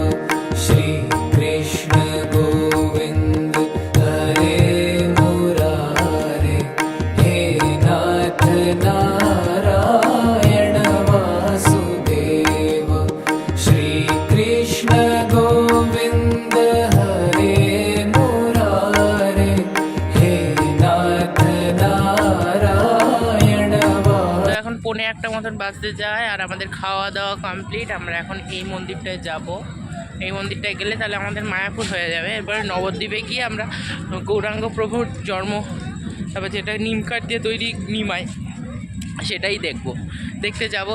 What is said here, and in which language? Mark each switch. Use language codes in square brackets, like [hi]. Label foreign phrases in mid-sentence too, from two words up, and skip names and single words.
[sa] श्री कृष्ण गोविंद हरे मुरारे, हे नाथ नारायण वासुदेव। श्री कृष्ण गोविंद हरे मुरारे, हे नाथ नारायण [bn] তো এখন 1:45 মতন বাজতে যায়, আর আমাদের খাওয়া দাওয়া কমপ্লিট। আমরা এখন এই মন্দিরটায় যাব। এই মন্দিরটায় গেলে তাহলে আমাদের মায়াপুর হয়ে যাবে। এরপরে নবদ্বীপে গিয়ে আমরা গৌরাঙ্গ প্রভুর জন্ম, তারপর যেটা নিম কাঠ দিয়ে তৈরি নিমাই, সেটাই দেখতে যাব।